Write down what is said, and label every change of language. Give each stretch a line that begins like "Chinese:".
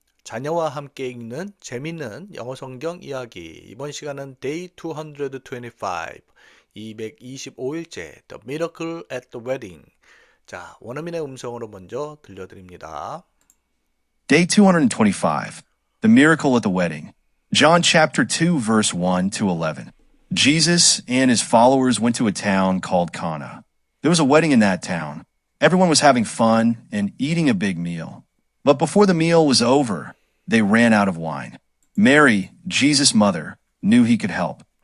Korean: 자녀와 함께 읽는 재밌는 영어 성경 이야기. 이번 시간은 Day 225, 225일째
English: The Miracle at the Wedding.
Korean: 자, 원어민의 음성으로 먼저 들려드립니다.
English: Day 225. The miracle at the wedding. John chapter 2 verse 1 to 11. Jesus and his followers went to a town called Cana. There was a wedding in that town. Everyone was having fun and eating a big meal. But before the meal was over, they ran out of wine. Mary, Jesus' mother, knew he could help.